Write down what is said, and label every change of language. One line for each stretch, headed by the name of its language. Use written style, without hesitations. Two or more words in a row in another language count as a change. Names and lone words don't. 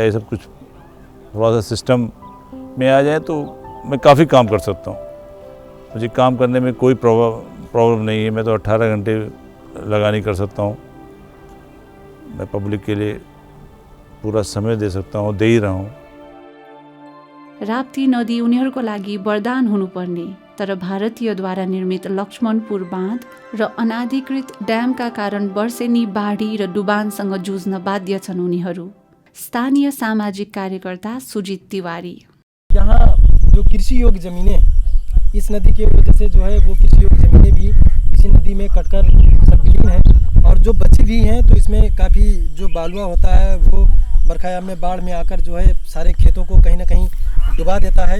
Hindi: ये सब कुछ थोड़ा सा सिस्टम में आ जाए तो मैं काफ़ी काम कर सकता हूँ। मुझे काम करने में कोई प्रॉब्लम नहीं है। मैं तो 18 घंटे लगानी कर सकता हूँ। मैं पब्लिक के लिए पूरा समय दे सकता हूँ, दे ही रहा हूँ।
Nepali: राप्ती नदी उनीहरूको लागि वरदान हुनुपर्ने, तर भारतीयद्वारा निर्मित लक्ष्मणपुर बाँध र अनाधिकृत ड्यामका कारण वर्षेनी बाढी र डुबानसँग जुझ्न बाध्य छन् उनीहरू। स्थानीय सामाजिक कार्यकर्ता सुजित तिवारी।
Hindi: यहाँ जो कृषि योग्य ज़मीनें, इस नदी के वजह से जो है वो कृषि योग्य ज़मीनें भी इसी नदी में कटकर सब विलीन है, और जो बची भी हैं तो इसमें काफ़ी जो बालुआ होता है वो बरखायाम में बाढ़ में आकर जो है सारे खेतों को कहीं ना कहीं डुबा देता है।